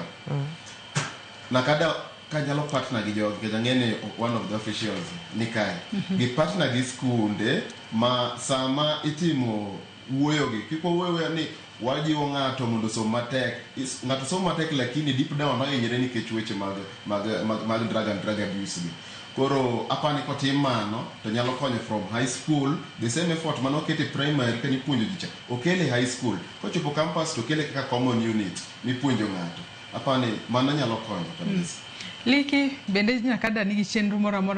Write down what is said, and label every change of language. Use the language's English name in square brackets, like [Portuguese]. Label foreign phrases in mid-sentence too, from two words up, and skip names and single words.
[Luo (Kenya and Tanzania)] Nakada kanyalo partner gi jogi kaya ng'ene [English] one of the officials [Luo (Kenya and Tanzania)] nikai. Gi partner gi skunde ma sama itimo wuoyogi. Kiko wuoyo ni wajiwo ng'ato mondo som matek. Ng'ato som matek lakini [English] deep down [Luo (Kenya and Tanzania)] ohinyore nikech weche mag [English] drug and drug abuse [Luo (Kenya and Tanzania)] gi. Koro apani kotim mano to nyalo konyo [English] from high school, the same effort [Luo (Kenya and Tanzania)] mano kete primary ka nipuonjo ji cha. Okele [English] high school. [Luo (Kenya and Tanzania)] Kochopo campus to kele kaka [English] common unit [Luo (Kenya and Tanzania)] mipuonjo ng'ato. Apani mano nyalo konyo kabisa. Liki bende Nakada nigi chenro moro amora